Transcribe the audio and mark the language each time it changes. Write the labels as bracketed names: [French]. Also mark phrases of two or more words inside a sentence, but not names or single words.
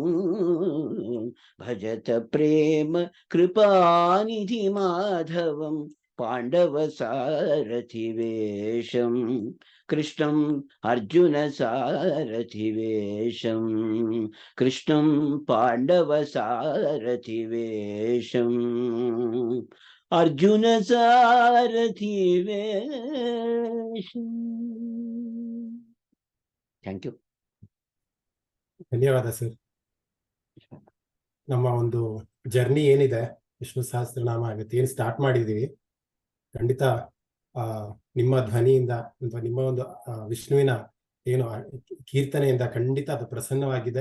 [Sanskrit] भजत प्रेम कृपानिधि माधवम पांडव सारथि वेषं कृष्णं अर्जुन सारथि वेषं कृष्णं पांडव सारथि वेषं अर्जुन सारथि वेषं [English] thank you. [Kannada] ಧನ್ಯವಾದ ಸರ್. ನಮ್ಮ ಒಂದು ಜರ್ನಿ ಏನಿದೆ ವಿಷ್ಣು ಸಹಸ್ರನಾಮ ಇವತ್ತು ಏನು ಸ್ಟಾರ್ಟ್ ಮಾಡಿದ್ದೀವಿ, ಖಂಡಿತ ನಿಮ್ಮ ಧ್ವನಿಯಿಂದ ಅಥವಾ ನಿಮ್ಮ ಒಂದು ವಿಷ್ಣುವಿನ ಏನು ಕೀರ್ತನೆಯಿಂದ ಖಂಡಿತ ಅದು ಪ್ರಸನ್ನವಾಗಿದೆ.